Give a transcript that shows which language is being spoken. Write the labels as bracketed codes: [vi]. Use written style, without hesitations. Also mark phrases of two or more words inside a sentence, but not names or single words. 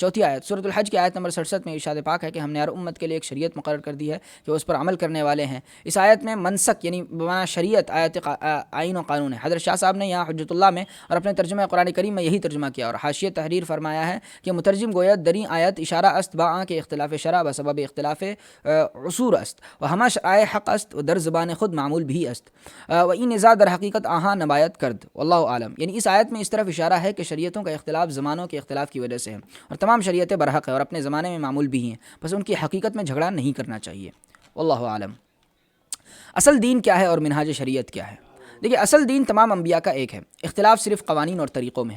[ur] چوتھی آیت سورۃ الحج کی آیت نمبر 67 میں ارشاد پاک ہے کہ ہم نے ہر امت کے لیے ایک شریعت مقرر کر دی ہے کہ وہ اس پر عمل کرنے والے ہیں۔ اس آیت میں منسک یعنی بمعنی شریعت آئین و قانون ہے۔ حضرت شاہ صاحب نے یہاں حجت اللہ میں اور اپنے ترجمہ قرآن کریم میں یہی ترجمہ کیا اور حاشیہ تحریر فرمایا ہے کہ [fa] مترجم گوید دریں آیت اشارہ است با کے اختلاف شرع بسبب اختلاف عصور است و ہما شرائع حق است و در زبان خود معمول بھی است و این نزاع در حقیقت آہاں نبایت کرد واللہ عالم، [ur] یعنی اس آیت میں اس طرف اشارہ ہے کہ شریعتوں کا اختلاف زمانوں کے اختلاف کی وجہ سے ہے اور تمام شریعتیں برحق ہے اور اپنے زمانے میں معمول بھی ہیں، بس ان کی حقیقت میں جھگڑا نہیں کرنا چاہیے، واللہ عالم۔ اصل دین کیا ہے اور منہاج شریعت کیا ہے؟ دیکھیے، اصل دین تمام انبیاء کا ایک ہے، اختلاف صرف قوانین اور طریقوں میں ہے۔